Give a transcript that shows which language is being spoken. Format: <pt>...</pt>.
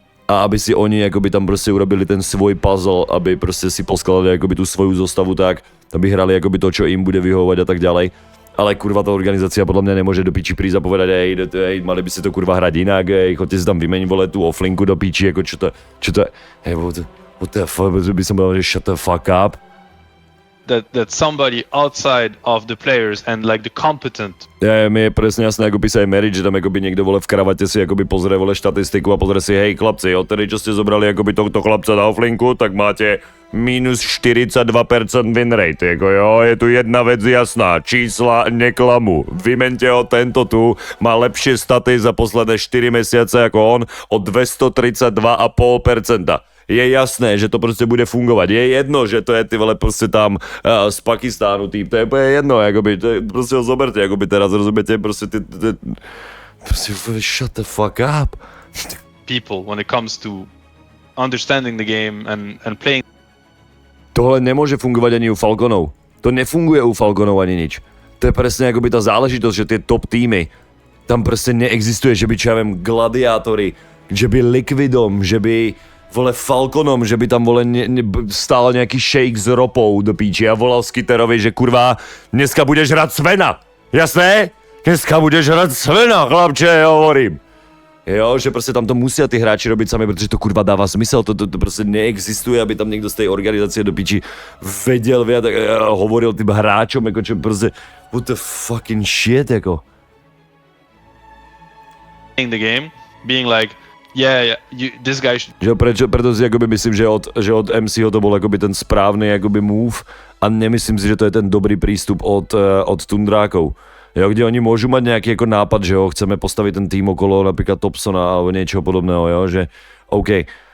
<sk>A aby si oni jakoby tam prostě urobili ten svoj puzzle, aby prostě si poskladali jakoby tu svoju zostavu tak, aby hrali jakoby to, čo im bude vyhovovať a tak ďalej. Ale kurva, ta organizácia podľa mňa nemôže do píči prísť a povedať, hej, mali by si to kurva hrať inak, hej, chodte si tam vymeniť, vole, tú offlinku do píči, jako čo to, hej,</sk> <en>what the fuck,</en> <sk>by som povedal, že</sk> <en>shut the fuck up. That somebody outside of the players and like the competent.</en> <sk>Mi je presne jasné, ako písajú Merit, že tam akoby niekto vole v kravate si akoby pozrie vole štatistiku a pozrie si, hej chlapci, odtedy čo ste zobrali akoby tohto chlapca na offlinku, tak máte minus 42% win rate, jako jo, je tu jedna vec jasná, čísla neklamu, vymente ho, tento tu má lepšie staty za posledné 4 mesiace jako on o 232,5%. Je jasné, že to prostě bude fungovat. Je jedno, že to je ty vole prostě tam z Pakistánu týp, to je jedno, jakoby, to je, prostě ho zoberte, jakoby teraz, rozumíte, prostě prostě</sk> <en>shut the fuck up. People when it comes to understanding the game and playing.</en> <sk>Tohle nemůže fungovat ani u Falconov. To nefunguje u Falconov ani nič.</sk> <cs>To je přesně jakoby ta záležitost, že ty top týmy, tam prostě neexistuje, že by, čo ja viem, Gladiátory, že by Liquidom, že by vole Falconom, že by tam vole stál nějaký shake s ropou do píči a volal Skitterovi, že kurva, dneska budeš hrát Svena. Jasné? Dneska budeš hrát Svena, chlapče, hovorím. Jo, že prostě tam to musí ty hráči robiť sami, protože to kurva dává smysl, to prostě neexistuje, aby tam někdo z té organizace do píči vedel, hovoril tým hráčom, jako čo prostě,</cs> <en>what the fucking shit,</en> <cs>jako.</cs> <en>The game, being like, yeah, this guy should...</en> <sk>Že preto si jakoby myslím, že od MCho to bol jakoby ten správny jakoby move a nemyslím si, že to je ten dobrý prístup od Tundrákov. Jo, kde oni môžu mať nejaký jako nápad, že jo, chceme postavit ten tým okolo napríklad Thompsona alebo niečoho podobného, jo, že OK.</sk>